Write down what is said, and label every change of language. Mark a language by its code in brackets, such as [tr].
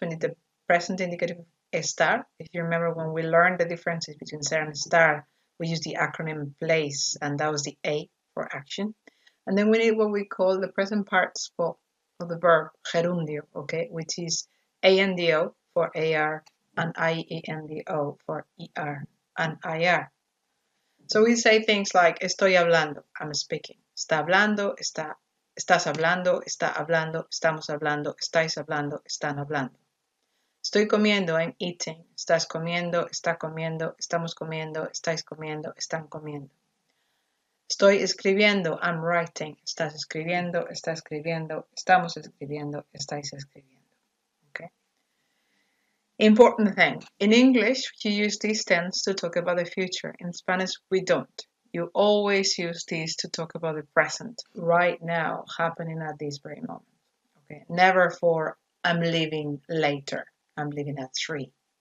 [en] We need the present indicative estar. If you remember when we learned the differences between ser and estar, we used the acronym PLACE, and that was the A for action. And then we need what we call the present participle of the verb gerundio, okay, which is ANDO for AR and IENDO for ER and IR. So we say things like [es] estoy hablando, [en] I'm speaking. [es] Está hablando, estás hablando, está hablando, estamos hablando, estáis hablando, están hablando. Estoy comiendo, [en] I'm eating. [es] Estás comiendo, está comiendo, estamos comiendo, estáis comiendo, están comiendo. Estoy escribiendo, [en] I'm writing. [es] Estás escribiendo, está escribiendo, estamos escribiendo, estáis escribiendo. [en] Okay. Important thing, in English, you use these tense to talk about the future. In Spanish, we don't. You always use these to talk about the present, right now, happening at this very moment. Okay, never for I'm leaving later, I'm leaving at 3.